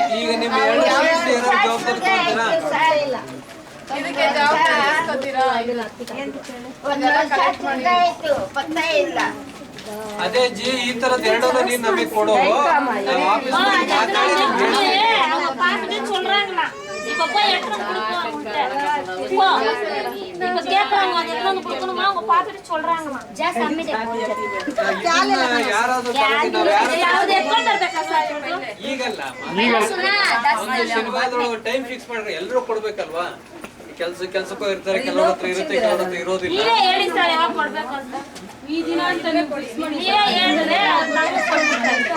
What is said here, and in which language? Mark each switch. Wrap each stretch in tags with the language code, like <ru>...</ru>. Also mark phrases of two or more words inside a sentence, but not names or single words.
<kn>ಈಗ ನಿಮ್ ಎರಡು ಸೀಟ್ ಇರೋ ಜವಾಬ್ದಾರಿ ತಗೊಂತೀರಾ? ಇದಕ್ಕೆ ಜವಾಬ್ದಾರಿ ಇಸ್ಕೊತೀರಾ? ಕಲೆಕ್ಟ್ ಮಾಡಿ. ಅದೇ ಜಿ ಈ ತರದ್ ಎರಡನ್ನ ನೀನ್ ನಮಗೆ ಕೊಡು, ನಾವು ಆಫೀಸ್ ಮಾತಾಡಿ ನಿಮ್ಗೆ ಹೇಳ್ತೀವಿ.</kn> <ta>அவங்க பார்த்துட்டு சொல்றாங்களா இப்ப போய் எடுத்து கொடுப்போம் அவங்கள்ட்ட இப்ப கேக்குறாங்க அது எடுத்து கொடுக்கணுமா அவங்க பார்த்துட்டு சொல்றாங்களா</ta> <kn>ಜಾಸ್ತಿ ಅಮ್ಮಿದೆ ಇದನ್ನ ಯಾರಾದ್ರೂ ತಗೊಂಡು ನಾವು ಯಾರು ಯಾವ್ದು ಎತ್ಕೊಂಡು ಬರ್ಬೇಕಾ ಸರ್ ಇವ್ರು? ಈಗಲ್ಲ ಒಂದು ಶನಿವಾರದೊಳಗೆ ಟೈಮ್ ಫಿಕ್ಸ್ ಮಾಡ್ರಿ, ಎಲ್ಲರೂ ಕೊಡ್ಬೇಕಲ್ವಾ? ಕೆಲ್ಸಕ್ಕೂ ಇರ್ತಾರೆ, ಕೆಲವ್ರ ಹತ್ರ ಇರುತ್ತೆ, ಕೆಲವ್ರ ಹತ್ರ ಇರೋದಿಲ್ಲ. ನೀವೇ ಹೇಳಿ ಸರ್ ಯಾವಾಗ ಕೊಡ್ಬೇಕು ಅಂತ ಈ ದಿನ ಅಂತಾನೆ ನೀವೇ ಹೇಳಿದ್ರೆ ನಾವು ಕೊಡ್ಬೇಕು.</kn>